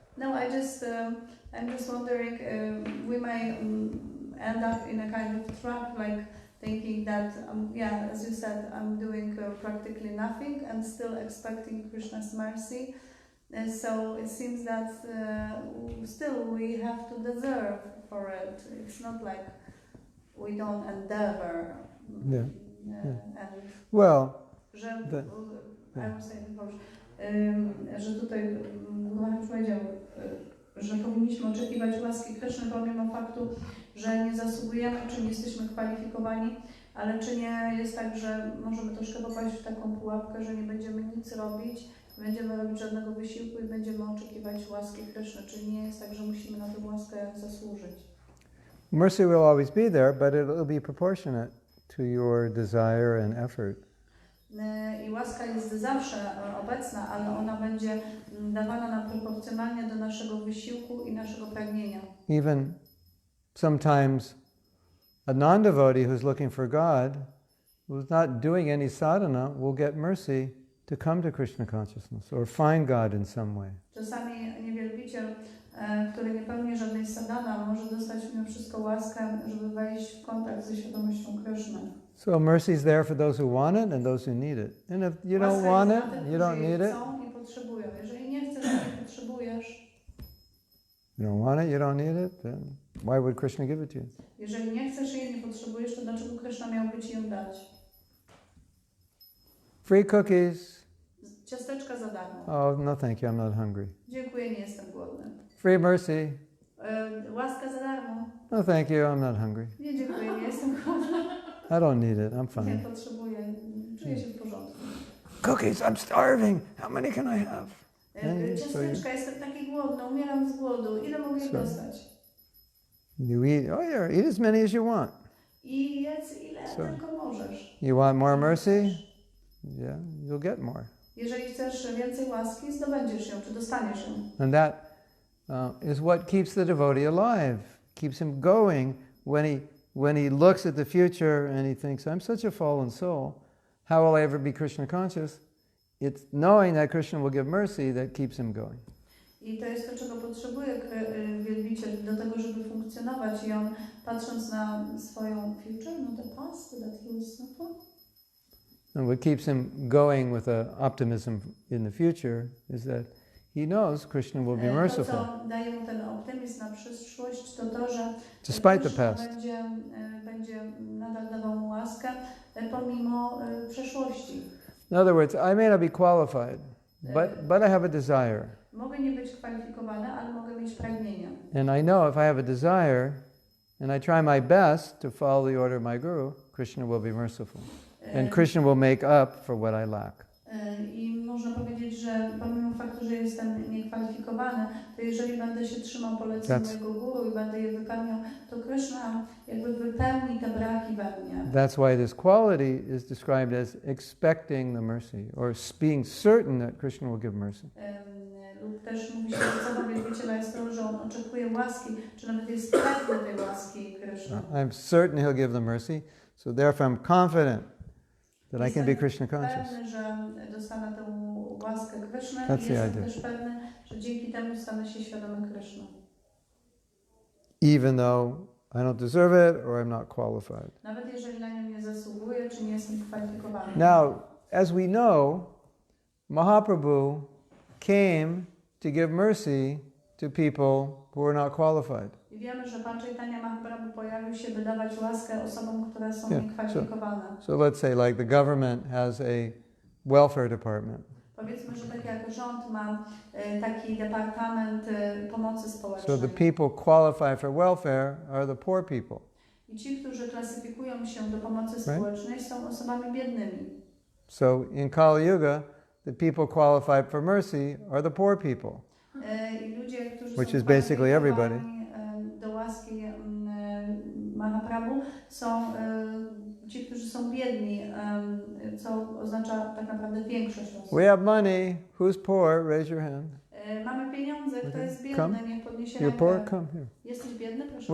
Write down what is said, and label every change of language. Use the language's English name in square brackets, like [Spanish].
[English] No, I'm just wondering, we may end up in a kind of trap, like thinking that, yeah, as you said, I'm doing practically nothing and still expecting Krishna's mercy. So it seems that still we have to deserve for it. It's not like we don't endeavor. Yeah. And Well, [Polish] że, [English] I was saying, [Polish] że tutaj Maharaj powiedział, że powinniśmy oczekiwać łaski Kryszny pomimo faktu, że nie zasługujemy, czy nie jesteśmy kwalifikowani, ale czy nie jest tak, że możemy troszkę popaść w taką pułapkę, że nie będziemy nic robić, nie będziemy robić żadnego wysiłku i będziemy oczekiwać łaski Kryszny, czyli nie jest tak, że musimy na tę łaskę zasłużyć. [English] mercy will always be there, but it'll be proportionate to your desire and effort. [Polish] I łaska jest zawsze obecna, ale ona będzie dawana nam proporcjonalnie do naszego wysiłku i naszego pragnienia. [English] Even sometimes a non-devotee who's looking for God, who's not doing any sadhana, will get mercy to come to Krishna consciousness or find God in some way. [Polish] Czasami niewielbiciel, który nie pełni żadnej sadhana, może dostać mimo wszystko łaskę, żeby wejść w kontakt ze świadomością Kryszny. [English] So mercy is there for those who want it and those who need it. And if you don't want it, you don't need it. [Polish] Chcą i potrzebują. Jeżeli nie chcesz, nie potrzebujesz. [English] You don't want it, you don't need it, then why would Krishna give it to you? [Polish] Jeżeli nie chcesz jej, nie potrzebujesz, to dlaczego Krishna miałby ci ją dać? [English] Free cookies. [Polish] Ciasteczka za darmo. [English] Oh, no thank you, I'm not hungry. [Polish] Dziękuję, nie jestem głodny. [English] Free mercy. [Polish] Łaska za darmo. [English] No thank you, I'm not hungry. [Polish] Nie, dziękuję, nie jestem głodny. [English] I don't need it, I'm [Polish] Nie [English] fine. [Polish] potrzebuję, czuję się w porządku. [English] Cookies, I'm starving. How many can I have? [Polish] Ciasteczka, jestem taki głodny, umieram z głodu. Ile mogę ich dostać? [English] You eat, oh yeah, eat as many as you want. [Polish] I jedz ile tylko możesz. [English] You want more mercy? Yeah, you'll get more. [Polish] Jeżeli chcesz więcej łaski, zdobędziesz ją, czy dostaniesz ją. [English] And that is what keeps the devotee alive, keeps him going when he looks at the future and he thinks, I'm such a fallen soul, how will I ever be Krishna conscious? It's knowing that Krishna will give mercy that keeps him going. [Polish] I to jest to, czego potrzebuje wielbiciel do tego, żeby funkcjonować. I on, patrząc na swoją [English] future, no the past that he was suffering. And what keeps him going with optimism in the future is that he knows Krishna will be merciful. [Polish] To, co daje mu ten optymizm na przyszłość, to to, że [English] despite the past. [Polish] Będzie nadal dawał mu łaskę pomimo przeszłości. [English] In other words, I may not be qualified, but I have a desire. [Polish] Mogę nie być kwalifikowany, ale mogę mieć pragnienia. [English] And I know if I have a desire and I try my best to follow the order of my guru, Krishna will be merciful. And Krishna will make up for what I lack. [Polish] I można powiedzieć, że pomimo faktu, że jestem niekwalifikowany, to jeżeli będę się trzymał poleceń mojego guru i będę je wypełniał, to Krishna jakby wypełni te braki we mnie. [English] That's why this quality is described as expecting the mercy, or being certain that Krishna will give mercy. [Polish] Lub też mówi się, że cechą wielbiciela jest to, że on oczekuje łaski, czy nawet jest pewny tej łaski Krishna. [English] I'm certain he'll give the mercy, so therefore I'm confident that I can be Krishna conscious. [Polish] Pewny, że dostanę tę łaskę Krishna i [English] That's the [Polish] jestem [English] idea. [Polish] też pewny, że dzięki temu stanę się świadomy Krishna. [English] Even though I don't deserve it or I'm not qualified. [Polish] Nawet jeżeli na nią nie zasługuję, czy nie jestem kwalifikowany. [English] Now, as we know, Mahaprabhu came to give mercy to people who are not qualified. [Polish] I wiemy, że Pan Chaitanya Mahaprabhu pojawił się, by dawać łaskę osobom, które są niekwalifikowane. [English] So let's say like the government has a welfare department. [Polish] Powiedzmy, że tak jak rząd ma taki departament pomocy społecznej. [English] So the people qualified for welfare are the poor people. [Polish] I ci, którzy klasyfikują się do pomocy społecznej, są osobami biednymi. [English] So in Kali Yuga, the people qualified for mercy are the poor people. [Polish] I ludzie, którzy [English] Which [Polish] są [English] is basically everybody. [Polish] Do łaski Mahaprabhu są ci, którzy są biedni, co oznacza tak naprawdę większość osób. [English] We have money. Who's poor? Raise your hand. [Polish] Mamy pieniądze. Kto jest biedny? [English] Come. [Polish] Niech podniesie [English] You're [Polish] rękę. [English] poor? Come here. [Polish] Jesteś biedny? Proszę.